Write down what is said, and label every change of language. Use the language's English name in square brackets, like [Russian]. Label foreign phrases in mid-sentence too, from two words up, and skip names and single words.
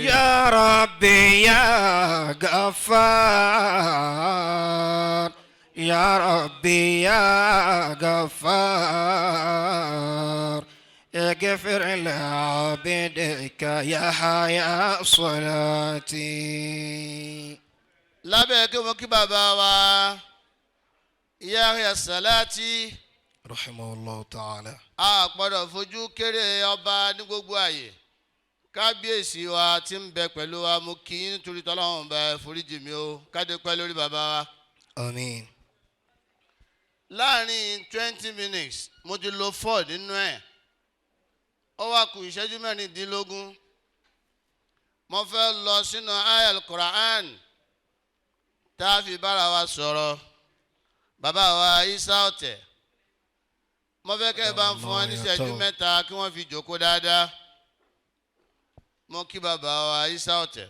[Arabic] يا ربي يا غفار يا ربي يا غفار اغفر لعبدك يا حيا صلاتي. [Yoruba] lábẹ́ kí mo kí bàbá wa Yahya Salati [Arabic] رحمه الله تعالى. [Yoruba] a gbọ́dọ̀ fojú kéré ọba ní gbogbo àyè kábíyèsí wa tí ń bẹ pẹ̀lú wa mo kí yín nítorí tọ́lọ́run bẹ foríjì mi o kádé pẹ́ lórí bàbá wa. àmín. láàrin 20 minutes mo ti lo 4 nínú ẹ̀ ó wá kù ìṣẹ́jú mẹ́rìndínlógún mo fẹ́ lọ sínú ayal Quran tá a fi bára wa sọ̀rọ̀ bàbá wa Isa Ọ̀tẹ̀ mo fẹ́ kẹ́ ẹ bá ń fún wọn ní ìṣẹ́jú mẹ́ta kí wọ́n fi jókòó dáadáa mo kí bàbá wa Isa Ọ̀tẹ̀.